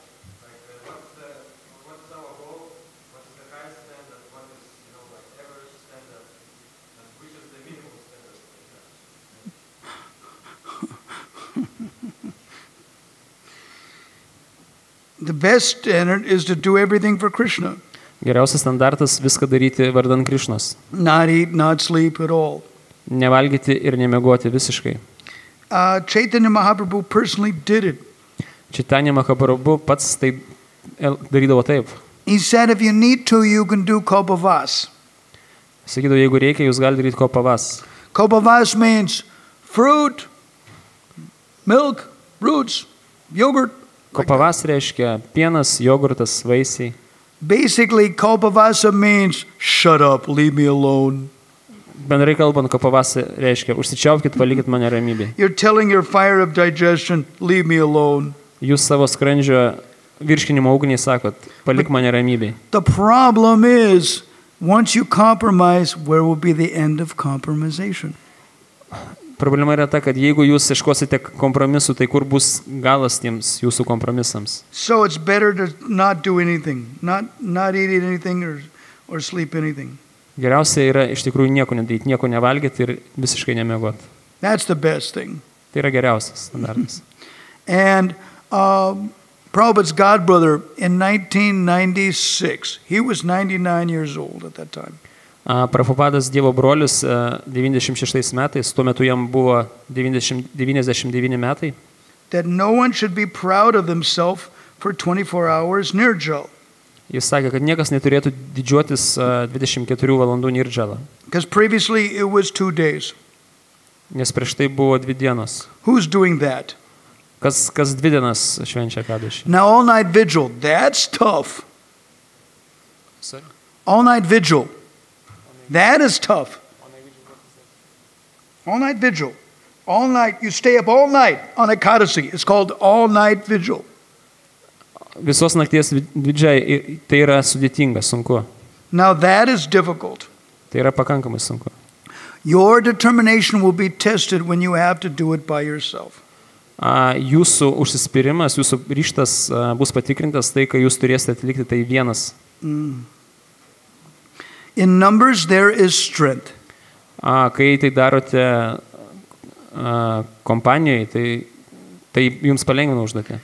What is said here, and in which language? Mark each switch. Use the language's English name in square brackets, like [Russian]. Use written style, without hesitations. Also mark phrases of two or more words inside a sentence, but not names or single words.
[English] Like, what's our goal? What is the highest standard? What is, average standard? And which is the minimum standard? The best standard is to do everything for Krishna. [Lithuanian] Geriausias standartas viską daryti vardan Krišnos. [English] Not eat, not sleep at all. [Lithuanian] Nevalgyti ir nemiegoti visiškai. [English] Chaitanya Mahaprabhu personally did it. [Lithuanian] Chaitanya Mahaprabhu pats tai darydavo taip. [English] He said, if you need to, you can do kopavas. [Lithuanian] Sakydavo, jeigu reikia, jūs galite daryti kopavas. [English] Kopavas means fruit, milk, roots, yogurt. [Lithuanian] Kopavas reiškia pienas, jogurtas, vaisiai. [English] Basically, kopavasa means shut up, leave me alone. [Lithuanian] Bendrai kalbant, kopavas reiškia užsičiaupkit, palikit mane ramybėje. [English] You're telling your fire of digestion, leave me alone. [Lithuanian] Jūs savo skrandžio virškinimo ugnį sakot, palik mane ramybėje. [English] The problem is, once you compromise, where will be the end of compromisation? [Lithuanian] Problema yra ta, kad jeigu jūs ieškosite kompromisų, tai kur bus galas tiems jūsų kompromisams? [English] So it's better to not do anything, not eat anything or sleep anything. [Lithuanian] Geriausia yra iš tikrųjų nieko nedaryti, nieko nevalgyti ir visiškai nemiegoti. [English] That's the best thing. [Lithuanian] Tai yra geriausias standartas. [English] And Prabhupada's godbrother in 1996, he was 99 years old at that time. [Lithuanian] Prabhupadas Dievo brolis 96 metais, tuo metu jam buvo 99 metai. [English] That no one should be proud of himself for 24 hours nirjal. [Lithuanian] Jis sakė, kad niekas neturėtų didžiuotis 24 valandų nirjalą. [English] Because previously it was 2 days. [Lithuanian] Nes prieš tai buvo 2 dienos. [English] Who's doing that? [Lithuanian] Kas 2 dienas švenčia Ekadašį? [English] Now all night vigil, that's tough. Sorry? All night vigil. That is tough. All night vigil. All night. You stay up all night on Ekadasi. It's called all night vigil. [Lithuanian] Visos nakties didžiai, tai yra sudėtinga, sunku. [English] Now that is difficult. [Lithuanian] Tai yra pakankamai sunku. [English] Your determination will be tested when you have to do it by yourself. [Lithuanian] Jūsų užsispyrimas, jūsų ryžtas bus patikrintas tai, kai jūs turėsite atlikti tai vienas. [English] In Numbers there is strength. [Lithuanian] Kai tai darote kompanijoje, tai jums palengvina užduotį.